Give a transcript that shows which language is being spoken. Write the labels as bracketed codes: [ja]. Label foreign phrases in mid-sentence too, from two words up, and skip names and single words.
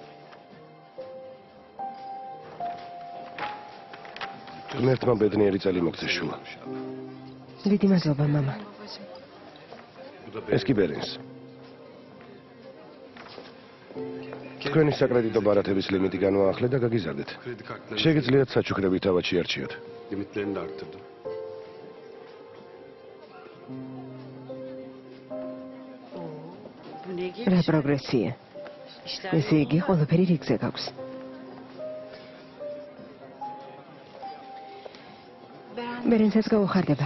[ka] ღმერთმა ბედნიერი წელი მოგცეს შულა. დიდი მადლობა, მამა. ეს კი ბერენს. თქვენი საკრედიტო ბარათების ლიმიტი განვაახლე და გაგიზარდეთ. შეგიძლიათ საჩუქრები თავად შეარჩიოთ. [tr] Limitlerini de arttırdı. [ka] რა პროგრესია. ესე იგი, ყველაფერი რიგზე გაქვს. ბერენსაც გაუხარდება.